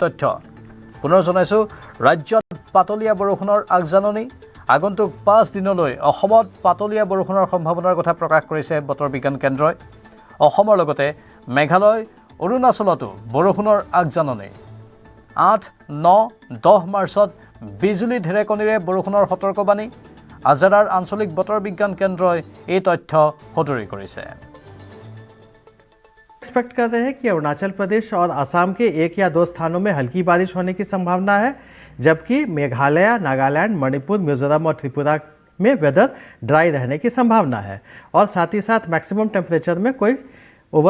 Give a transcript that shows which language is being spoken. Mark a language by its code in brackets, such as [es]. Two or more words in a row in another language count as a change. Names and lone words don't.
[as] তথ্য পুনৰ জনাইছো ৰাজ্যত পাতলীয়া বৰষুণৰ আগজাননী আগন্তুক 5 দিনলৈ অসমত পাতলীয়া বৰষুণৰ সম্ভাৱনাৰ কথা প্ৰকাশ কৰিছে বতৰ বিজ্ঞান কেন্দ্ৰই অসমৰ লগতে মেঘালয় অৰুণাচলতো বৰষুণৰ আগজাননী 8, 9, 10 মাৰ্চত বিজুলী ঢেৰেকণিৰে বৰষুণৰ সতৰ্কবাণী আজাৰাৰ আঞ্চলিক বতৰ বিজ্ঞান কেন্দ্ৰই এই তথ্য সদৰি কৰিছে [hi] एक्सपेक्ट कर रहे हैं कि अरुणाचल प्रदेश और असम के 1 या 2 स्थानों में हल्की बारिश होने की संभावना है जबकि मेघालय नागालैंड मणिपुर मिजोरम और त्रिपुरा में [en] weather dry [hi] रहने की संभावना है और साथ ही साथ [en] maximum temperature [hi] में कोई ओवर